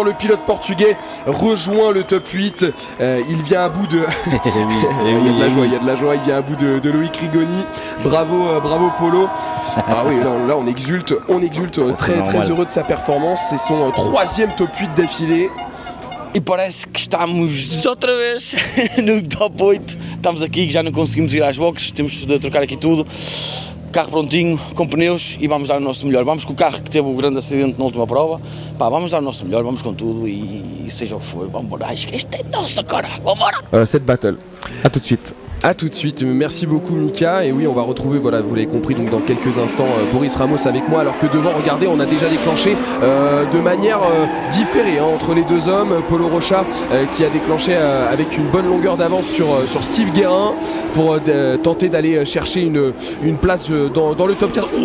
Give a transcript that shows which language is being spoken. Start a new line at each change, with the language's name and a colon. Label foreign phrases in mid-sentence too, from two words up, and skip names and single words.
French: Le pilote portugais rejoint le top 8. Il vient à bout de... il y a de la joie, il vient à bout de Loïc Rigoni. Bravo Paulo. Ah oui, là on exulte très heureux de sa performance. C'est son 3e top 8 d'affilée.
Portuguese: E parece que estamos outra vez no top 8, estamos aqui que já não conseguimos ir às boxes, temos de trocar aqui tudo, carro prontinho, com pneus e vamos dar o nosso melhor, vamos com o carro que teve o grande acidente na última prova, pá, vamos dar o nosso melhor, vamos com tudo e seja o que for, vamos embora, acho que este é nosso cara, vamos embora!
French: Cette battle, à tout de suite. A tout de suite, merci beaucoup Mika. Et oui, on va retrouver, voilà, vous l'avez compris, donc dans quelques instants, Boris Ramos avec moi. Alors que devant, regardez, on a déjà déclenché de manière différée entre les deux hommes. Paulo Rocha qui a déclenché avec une bonne longueur d'avance sur Steve Guérin pour tenter d'aller chercher une place dans le top 4.